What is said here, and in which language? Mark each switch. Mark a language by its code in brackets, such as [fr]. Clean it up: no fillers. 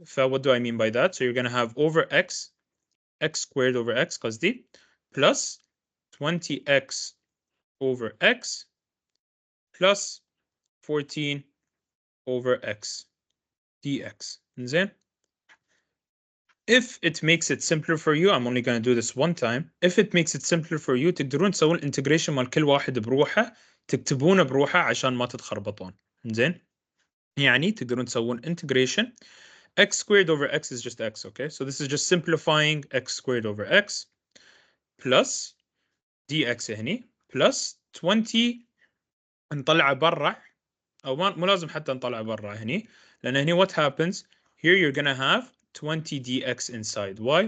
[en] So what do I mean by that? So you're going to have over x squared over x [ar] قصدي [en] plus 20x over x plus 14 over x dx. [ar] إنزين. [en] If it makes it simpler for you, I'm only going to do this one time. If it makes it simpler for you, [ar] تقدرون تسوون integration مال كل واحد بروحه، تكتبونه بروحه عشان ما تتخربطون. إنزين. يعني تقدرون تسوون integration. [en] X squared over x is just x, okay? So this is just simplifying x squared over x plus dx هني plus 20 [ar] نطلعه برا أو مو لازم حتى نطلعه برا هني لأن هني [en] what happens here you're gonna have 20 dx inside. Why?